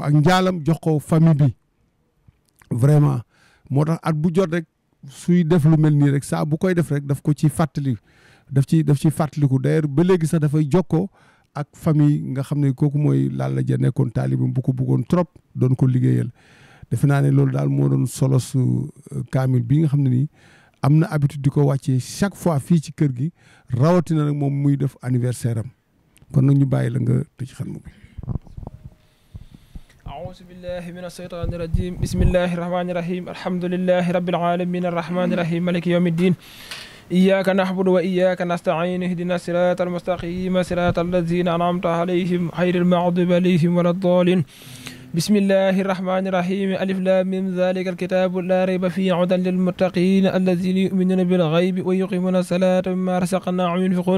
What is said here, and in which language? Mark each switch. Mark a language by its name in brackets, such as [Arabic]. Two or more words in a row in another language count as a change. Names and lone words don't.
[Wolof] ak njaalam jox ko famille bi vraiment moo tax at bu jot rek suy def lu mel nii rek saa bu koy def rek daf ko ci fàttali daf ci fàttaliku d'ailleurs ba léegi sax dafay jokkoo ak famille nga xam ne kooku mooy Lalla Dia nekkoon taalibe bu ko bëggoon trop doon ko liggéeyal defe naa ne loolu daal moo doon solo su kaamil bi nga xam ne nii am na habitude di ko wàccee [French] chaque fois [Wolof] fii ci kër gi rawatina nag moom muy def anniversaire am kon nag ñu bàyyi la nga tëj xarmu bi. [Arabic] أعوذ بالله من الشيطان الرجيم بسم الله الرحمن الرحيم الحمد لله رب العالمين الرحمن الرحيم مالك يوم الدين إياك نعبد وإياك نستعين اهدنا الصراط المستقيم صراط الذين أنعمت عليهم غير المغضوب عليهم ولا الضالين بسم الله الرحمن الرحيم ألف لام ميم ذلك الكتاب لا ريب فيه هدى للمتقين الذين يؤمنون بالغيب ويقيمون الصلاة ومما رزقناهم ينفقون